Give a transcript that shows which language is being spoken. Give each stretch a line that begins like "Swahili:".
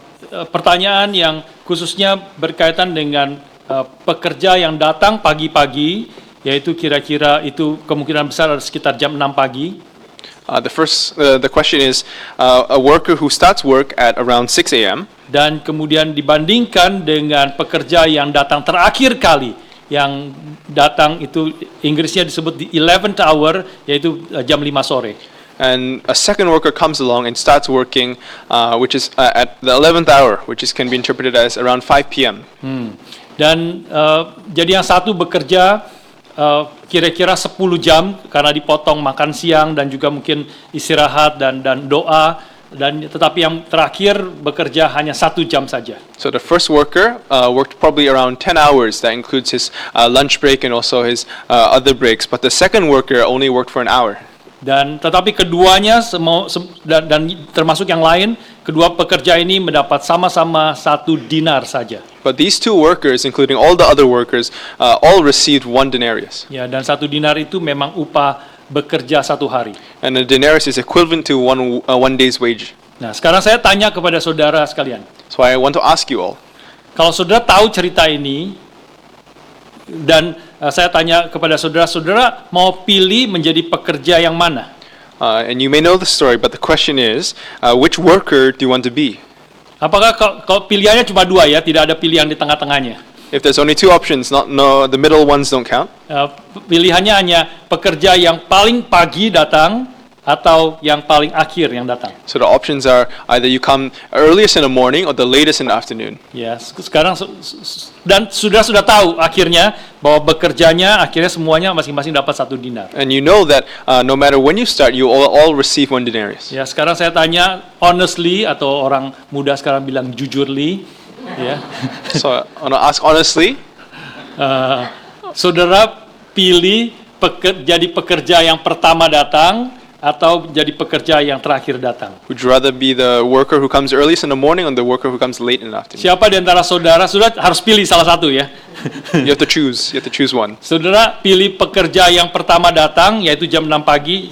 Indonesian: Pertanyaan yang khususnya berkaitan dengan pekerja yang datang pagi-pagi, yaitu kira-kira itu kemungkinan besar ada sekitar jam 6 pagi.
English: The question is, a worker who starts work at around 6 a.m.
Indonesian: dan kemudian dibandingkan dengan pekerja yang datang terakhir kali, yang datang itu Inggrisnya disebut
English: the 11th hour,
Indonesian: yaitu jam 5 sore.
English: And a second worker comes along and starts working, which is at the 11th hour, which can be interpreted as around 5 p.m.
Indonesian: Dan jadi yang satu bekerja kira-kira 10 jam karena dipotong makan siang dan juga mungkin istirahat dan doa, dan tetapi yang terakhir bekerja hanya 1 jam saja.
English: So the first worker worked probably around 10 hours. That includes his lunch break and also his other breaks. But the second worker only worked for an hour.
Indonesian: Dan tetapi keduanya dan termasuk yang lain, kedua pekerja ini mendapat sama-sama 1 dinar saja.
English: But these two workers, including all the other workers, all received 1 denarius.
Indonesian: Ya, dan 1 dinar itu memang upah bekerja 1 hari.
English: And a denarius is equivalent to one day's wage.
Indonesian: Nah, sekarang saya tanya kepada saudara sekalian.
English: So I want to ask you all.
Indonesian: Kalau saudara tahu cerita ini, dan saya tanya kepada saudara mau pilih menjadi pekerja yang mana?
English: And you may know the story, but the question is, which worker do you want to be?
Indonesian: Apakah kalau pilihannya cuma 2 ya, tidak ada pilihan di tengah-tengahnya?
English: If there's only 2 options, the middle ones don't count.
Indonesian: Pilihannya hanya pekerja yang paling pagi datang atau yang paling akhir yang datang.
English: So the options are either you come earliest in the morning or the latest in the afternoon.
Indonesian: Ya, sekarang dan sudah tahu akhirnya bahwa bekerjanya akhirnya semuanya masing-masing dapat 1 dinar.
English: And you know that no matter when you start, you all receive 1 denarius.
Indonesian: Ya, sekarang saya tanya honestly, atau orang muda sekarang bilang jujurly, ya.
English: So I want to ask honestly,
Indonesian: saudara pilih jadi pekerja yang pertama datang atau jadi pekerja yang terakhir datang?
English: would you rather be the worker who comes earliest in the morning or the worker who comes late in the afternoon?
Indonesian: Siapa di antara saudara harus pilih salah satu ya?
English: You have to choose. You have to choose one.
Indonesian: Saudara pilih pekerja yang pertama datang, yaitu jam 6 pagi.